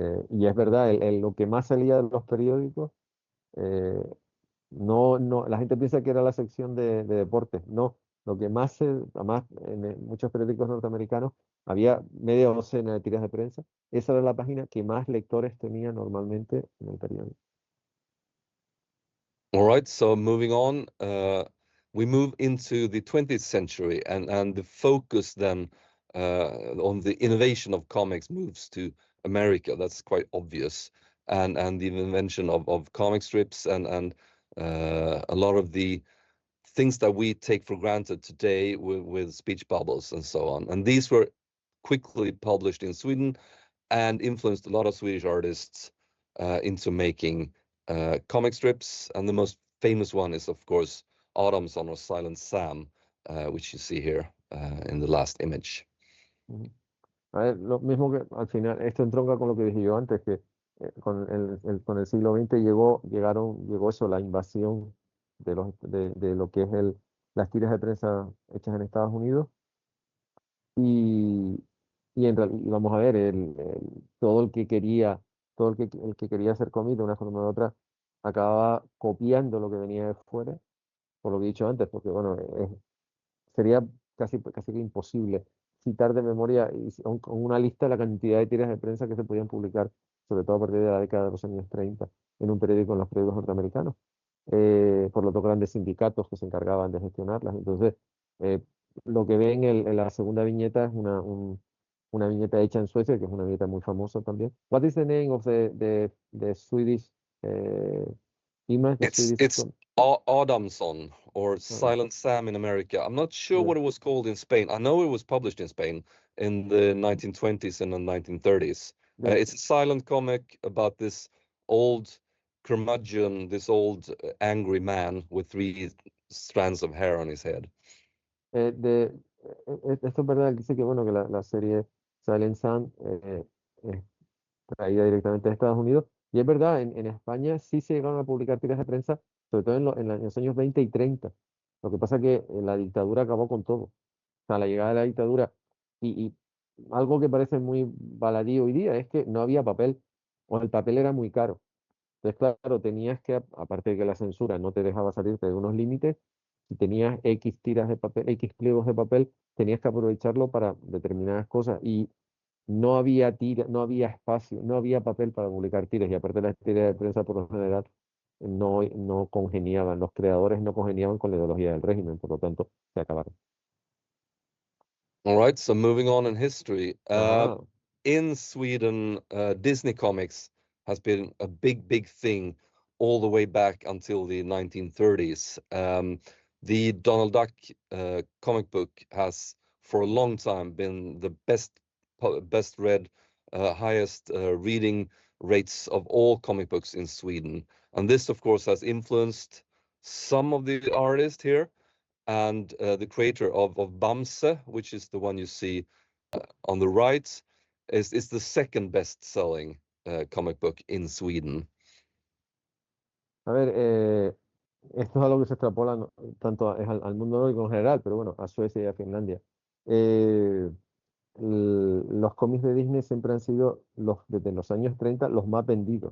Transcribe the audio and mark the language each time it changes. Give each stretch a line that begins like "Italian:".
Spanish: Y es verdad, lo que más salía de los periódicos, eh, no, la gente piensa que era la sección de deportes. No, lo que más además en muchos periódicos norteamericanos había media docena de tiras de prensa. Esa era la página que más lectores tenía normalmente en el periódico.
English: All right, so moving on, we move into the 20th century, and the focus then on the innovation of comics moves to America. That's quite obvious, and the invention of comic strips and a lot of the things that we take for granted today with speech bubbles and so on. And these were quickly published in Sweden and influenced a lot of Swedish artists into making comic strips, and the most famous one is, of course, Adamson or Silent Sam, which you see here in the last image.
Spanish: A ver, lo mismo que al final, esto entronca con lo que dije yo antes, que con con el siglo XX llegó eso, la invasión de lo que es las tiras de prensa hechas en Estados Unidos. Y, y vamos a ver, todo el que quería, el que quería hacer cómic de una forma u otra, acababa copiando lo que venía de fuera, por lo que he dicho antes, porque bueno, sería casi que imposible citar de memoria con una lista la cantidad de tiras de prensa que se podían publicar, sobre todo a partir de la década de los años 30, en un periódico, en los periódicos norteamericanos, por los dos grandes sindicatos que se encargaban de gestionarlas. Entonces, eh, lo que ven en la segunda viñeta es una viñeta hecha en Suecia, que es una viñeta muy famosa también.
English: What is the name of the Swedish image? It's Adamson or Silent Sam in America. I'm not sure what it was called in Spain. I know it was published in Spain in the 1920s and the 1930s. It's a silent comic about this old curmudgeon, this old angry man with 3 strands of hair on his head.
Spanish: Esto es verdad, dice que bueno, que la serie Silent Sam es traída directamente de Estados Unidos. Y es verdad, en España sí se llegaron a publicar tiras de prensa, sobre todo en los años 20 y 30. Lo que pasa es que la dictadura acabó con todo. O sea, la llegada de la dictadura y algo que parece muy baladí hoy día es que no había papel, o el papel era muy caro. Entonces, claro, tenías que, aparte de que la censura no te dejaba salirte de unos límites, si tenías X tiras de papel, X pliegos de papel, tenías que aprovecharlo para determinadas cosas. Y no había no había espacio, no había papel para publicar tiras, y aparte las tiras de prensa por lo general no congeniaban, los creadores no congeniaban con la ideología del régimen, por lo tanto se acabaron.
English: All right, so moving on in history. Ah. in Sweden, Disney comics has been a big thing all the way back until the 1930s. The Donald Duck comic book has for a long time been the best read, highest reading rates of all comic books in Sweden. And this, of course, has influenced some of the artists here, and the creator of Bamse, which is the one you see on the right, is the second best-selling comic book in Sweden.
Spanish: A ver, esto es algo que se extrapola tanto al mundo nórdico en general, pero bueno, a Suecia y a Finlandia. Los cómics de Disney siempre han sido, desde los años 30, los más vendidos.